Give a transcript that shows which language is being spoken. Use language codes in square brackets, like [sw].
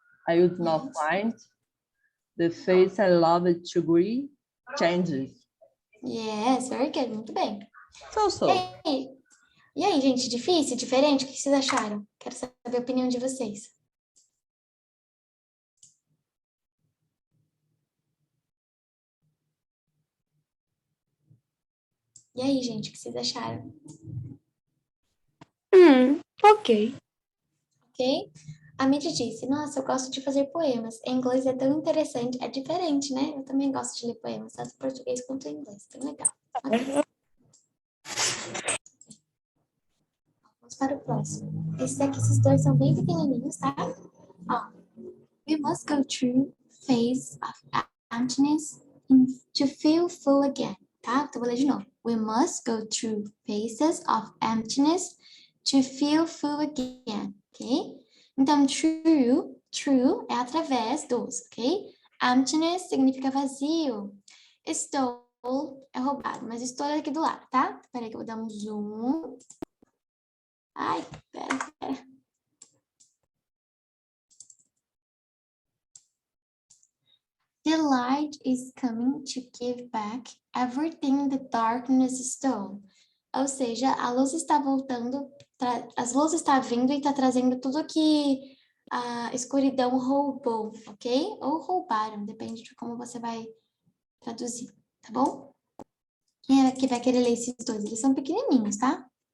[en] I would not find the face I loved to agree changes. Yes, very good. [pt] Muito bem. [en] So. [pt] E aí, gente, difícil, diferente? O que vocês acharam? Quero saber a opinião de vocês. E aí, gente, o que vocês acharam? Ok. Ok? A Midi disse, nossa, eu gosto de fazer poemas. Em inglês é tão interessante, é diferente, né? Eu também gosto de ler poemas, tanto em português quanto em inglês. Bem legal. Okay. Vamos para o próximo. Esses dois são bem pequenininhos, tá? Ó. [en] We must go through phase of emptiness to feel full again, tá? [pt] Então, vou ler de novo. [en] We must go through phases of emptiness to feel full again, ok? [pt] Então, true é através dos, ok? Emptiness significa vazio. Stole é roubado, mas stole é aqui do lado, tá? Peraí que eu vou dar um zoom. Ai, pera. [en] The light is coming to give back everything the darkness stole. [pt] Ou seja, a luz está voltando, as luzes estão vindo e está trazendo tudo que a escuridão roubou, ok? Ou roubaram, depende de como você vai traduzir, tá bom? Quem é que vai querer ler esses dois? Eles são pequenininhos, tá?